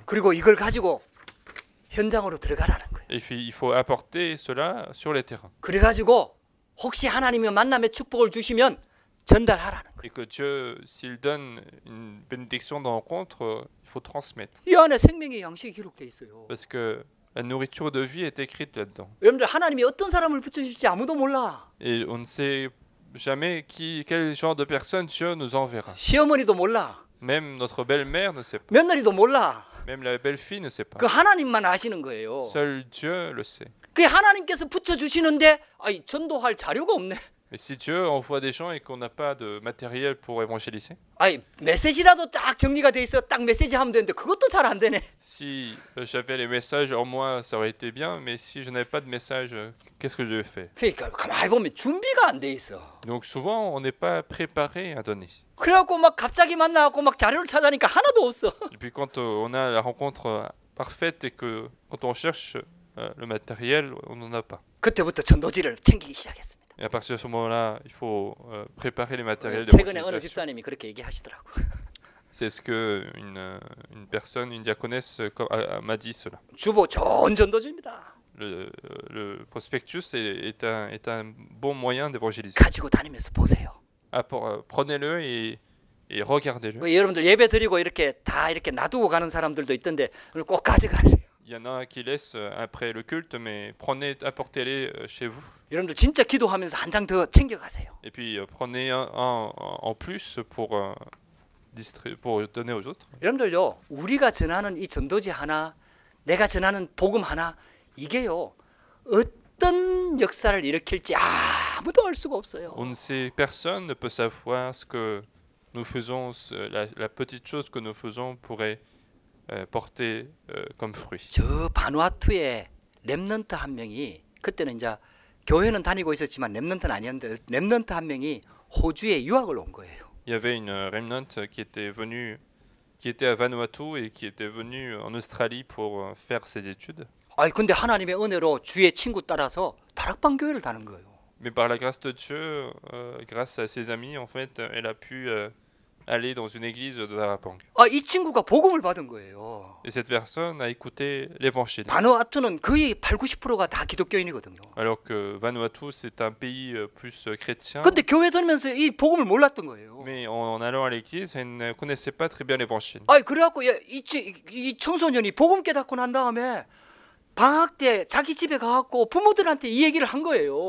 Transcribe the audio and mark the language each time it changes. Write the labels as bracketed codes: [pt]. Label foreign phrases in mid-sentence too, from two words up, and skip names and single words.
[ko] 그리고 이걸 가지고 현장으로 들어가라는 거예요. [fr] Et puis, il faut apporter cela sur les terrains. [ko] 그래가지고 혹시 하나님이 만남의 축복을 주시면 전달하라는 거예요. [fr] Et que Dieu, s'il donne une bénédiction de rencontre, il faut transmettre. [ko] 이 안에 생명의 양식이 기록돼 있어요. [fr] Parce que la nourriture de vie est écrite là-dedans. [ko] 여러분들 하나님이 어떤 사람을 붙여줄지 아무도 몰라. [fr] Et on ne sait jamais quel genre de personne Dieu nous enverra. [ko] 시어머니도 몰라. [fr] Même notre belle-mère ne sait pas. [ko] 며느리도 몰라. [fr] Même la belle-fille ne sait pas. [ko] 그 하나님만 아시는 거예요. [fr] Seul Dieu le sait. [ko] 그 하나님께서 붙여주시는데 아니 전도할 자료가 없네. [fr] Mais si Dieu envoie des gens et qu'on n'a pas de matériel pour évangéliser, [ko] 아니 메시지라도 딱 정리가 돼 있어 딱 메시지 하면 되는데 그것도 잘 안 되네. [fr] si j'avais les messages en moi, ça aurait été bien, mais si je n'avais pas de message, qu'est-ce que je devais faire? [ko] 그러니까 가만히 보면 준비가 안 돼 있어. [fr] Donc souvent, on n'est pas préparé à donner. [ko] 그래갖고 막 갑자기 만나갖고 막 자료를 찾아니까 하나도 없어. [fr] Et puis quand on a la rencontre parfaite et que quand on cherche le matériel, on n'en a pas. [ko] 그때부터 전도지를 챙기기 시작했습니다. [fr] Et à partir de ce moment-là, il faut préparer les matériels [ko] 최근에 어느 [fr] d'évangélisation. [ko] 집사님이 그렇게 얘기하시더라고. [fr] C'est ce que une personne, une diaconesse m'a dit cela. [ko] 주보 좋은 전도지입니다. [fr] Le prospectus est un bon moyen d'évangéliser. [ko] 가지고 다니면서 보세요. [fr] Prenez-le et regardez-le. [ko] 여러분들 예배 드리고 이렇게 다 이렇게 놔두고 가는 사람들도 있던데 꼭 가져가세요. [fr] Il y en a qui laissent après le culte, mais prenez, apportez-les chez vous. [ko] 여러분들 진짜 기도하면서 한 장 더 챙겨가세요. [fr] Et puis prenez un en plus pour donner aux autres. [ko] 여러분들요, 우리가 전하는 이 전도지 하나, 내가 전하는 복음 하나, 이게요 어떤 역사를 일으킬지 아무도 알 수가 없어요. [fr] On ne sait, personne ne peut savoir ce que nous faisons, la petite chose que nous faisons pourrait porter comme fruit. [ko] 저 바누아투에 렘넌트 한 명이, 그때는 이제 교회는 다니고 있었지만 렘넌트는 아니었는데 렘넌트 한 명이 호주에 유학을 온 거예요. [fr] Il y avait une remnant qui était à Vanuatu et qui était venue en Australie pour faire ses études. [ko] 아니 근데 하나님의 은혜로 주의 친구 따라서 다락방 교회를 다는 거예요. [fr] Mais par la grâce de Dieu, grâce à ses amis, en fait, elle a pu aller dans une église de Darapang. [ko] 이 친구가 복음을 받은 거예요. [fr] Et cette personne a écouté l'évangile. [ko] 바누아투는 거의 80~90%가 다 기독교인이거든요. [fr] Alors que Vanuatu, c'est un pays plus chrétien. [ko] 근데 교회 다니면서 이 복음을 몰랐던 거예요. [fr] Mais en allant à l'église, elle ne connaissait pas très bien l'évangile. [ko] 그래갖고 이 청소년이 복음 깨닫고 난 다음에 방학 때 자기 집에 가갖고 부모들한테 이 얘기를 한 거예요.